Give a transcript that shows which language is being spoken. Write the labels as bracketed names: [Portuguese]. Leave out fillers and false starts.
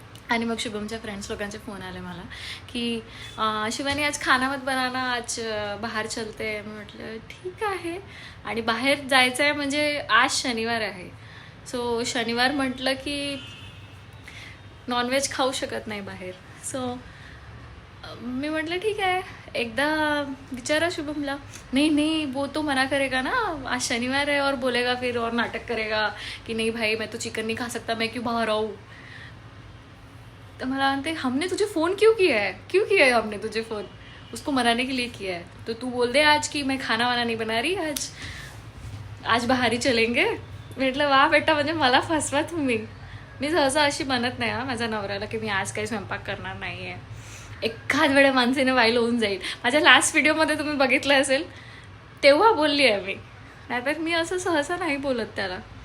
[Marathi] आणि मग शुभमच्या फ्रेंड्स लोकांचे फोन आले मला की शिवानी [Hindi] आज खाना मत बनाना, आज बाहेर चलते. [Marathi] मी म्हटलं ठीक आहे. आणि बाहेर जायचं आहे म्हणजे आज शनिवार आहे. सो शनिवार म्हटलं की नॉनव्हेज खाऊ शकत नाही बाहेर. सो मी म्हटलं ठीक आहे, एकदा विचारा शुभमला. [Hindi] नहीं वो तो मना करेगा ना, आज शनिवार है और बोलेगा फिर और नाटक करेगा कि नहीं भाई मैं तो चिकन नहीं खा सकता, मैं क्यों बाहर आऊँ. [Marathi] तो मला म्हणते [Hindi] हमने तुझे फ़ोन क्यों किया है हमने तुझे फ़ोन, उसको मनाने के लिए किया है. तो तू बोल दे आज की मैं खाना वाना नहीं बना रही, आज बाहेर ही चलेंगे. [Marathi] म्हटलं वा बेटा, म्हणजे मला फसवा तुम्ही. मी सहसा अशी म्हणत नाही माझ्या नवऱ्याला की मी आज काही स्वयंपाक करणार नाही आहे. एखाद वेळा माणसाने वाईल होऊन जाईल. माझ्या लास्ट व्हिडिओमध्ये तुम्ही बघितलं असेल तेव्हा बोलली आहे मी, नाहीतर मी असं सहसा नाही बोलत त्याला.